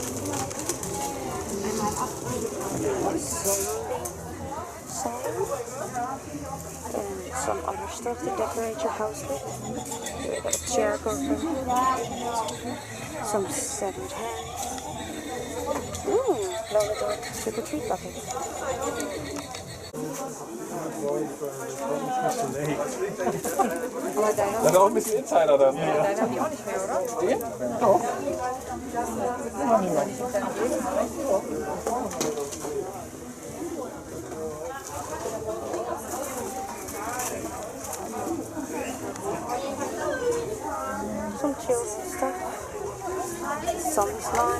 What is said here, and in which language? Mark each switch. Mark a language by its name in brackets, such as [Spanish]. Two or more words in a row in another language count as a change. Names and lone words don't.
[English] And some other stuff to decorate your house with. Here we got a chair cover. Some severed hand. Glow-in-the-dark trick-or-treat bucket. [Dutch] Dat is ook een beetje Insider dan. [German] Deine haben die auch nicht mehr, oder? Den? Doch. [English] Some chills and stuff. Some slime.